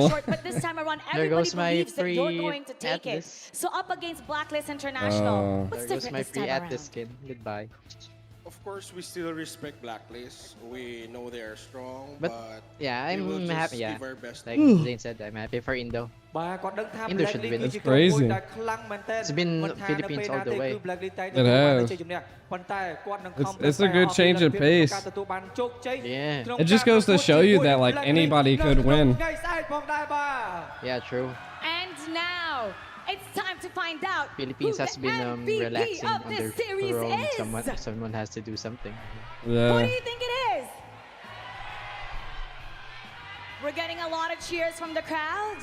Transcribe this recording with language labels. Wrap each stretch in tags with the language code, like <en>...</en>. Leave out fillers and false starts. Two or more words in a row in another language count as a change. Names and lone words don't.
<en>come short. But this time around, There everybody goes my believes that you're free going to take it. Atlas. So up against Blacklist International, what's There goes different my this free time Atlas around? skin. Goodbye. Of course, we still respect Blacklist. We know they are strong, But but yeah, we will I'm just happy. Yeah, give our best. like Zane said, I'm happy for Indo.</en> <km>បាទគាត់ដឹងថា</km> <en>Indo should Blacklist win.</en> <km>គឺជាក្រុមមួយដែលខ្លាំងមែនទែន</km> <en>It's been</en> <km>មិនថានៅ Philippines ពេលណា</km> <en>all the</en> <km>ទេ</km> <en>way.</en> <km>គឺ Blacklist តែ</km> <en>It</en> <km>ទទួលបាន</km> <en>has.</en> <km>ជ័យជំនះប៉ុន្តែគាត់នឹងខំ</km> <en>It's a good change of pace.</en> <km>ការទទួលបានជោគជ័យ</km> <en>It just goes to show you that like anybody could win.</en> <km>ថ្ងៃស្អែកផងដែរបាទ</km> <en>Yeah, true. And now it's time to find out Philippines who has the been MVP relaxing of on this their series throne. is. Someone has to do something. Who do Yeah. you think it is? We're getting a lot of cheers from the crowd.</en>